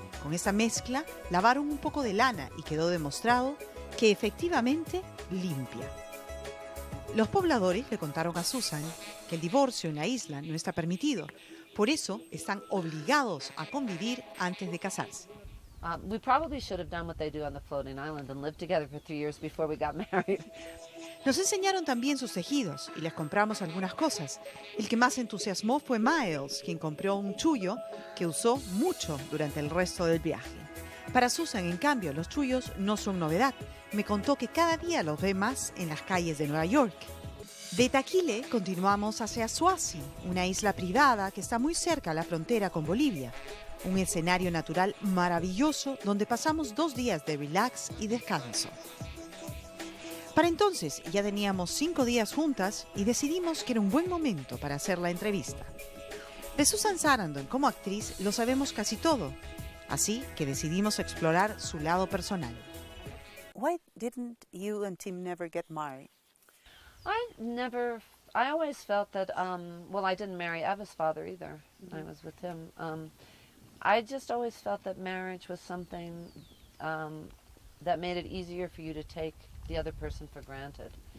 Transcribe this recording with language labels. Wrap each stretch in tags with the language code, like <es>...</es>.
<es>Con esa mezcla lavaron un poco de lana y quedó demostrado que efectivamente limpia. Los pobladores le contaron a Susan que el divorcio en la isla no está permitido. Por eso están obligados a convivir antes de casarse.</es> <en>We probably should have done what they do on the floating island and lived together for 3 years before we got married.</en> <es>Nos enseñaron también sus tejidos y les compramos algunas cosas. El que más entusiasmó fue Miles, quien compró un chullo que usó mucho durante el resto del viaje. Para Susan, en cambio, los chullos no son novedad. Me contó que cada día los ve más en las calles de Nueva York. De Taquile continuamos hacia Suazi, una isla privada que está muy cerca a la frontera con Bolivia. Un escenario natural maravilloso donde pasamos 2 días de relax y descanso. Para entonces ya teníamos 5 días juntas y decidimos que era un buen momento para hacer la entrevista. De Susan Sarandon como actriz lo sabemos casi todo, así que decidimos explorar su lado personal.</es> <en>Why didn't you and Tim never get married? I always felt that, well, I didn't marry Eva's father either. I was with him. I just always felt that marriage was something that made it easier for you to take the other person for granted.</en>